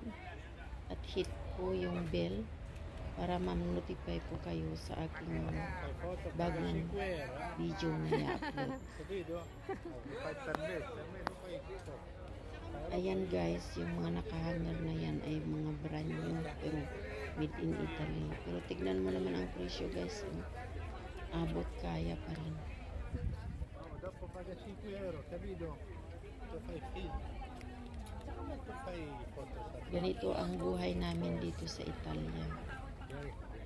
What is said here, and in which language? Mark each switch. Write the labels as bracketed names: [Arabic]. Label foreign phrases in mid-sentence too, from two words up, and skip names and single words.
[Filipino] At hit po yung bell para ma-notify po kayo sa aking bagong video na i-upload. Ayan guys, yung mga nakahanger na yan ay mga [English] brand new [Filipino] pero [English] made in Italy. [Filipino] Pero tignan mo naman ang presyo guys. Abot kaya pa rin. [Italian] Dopo paga 5 euro, capito? Tu fai film. Tu fai foto. [Filipino] Ganito ang buhay namin dito sa Italia.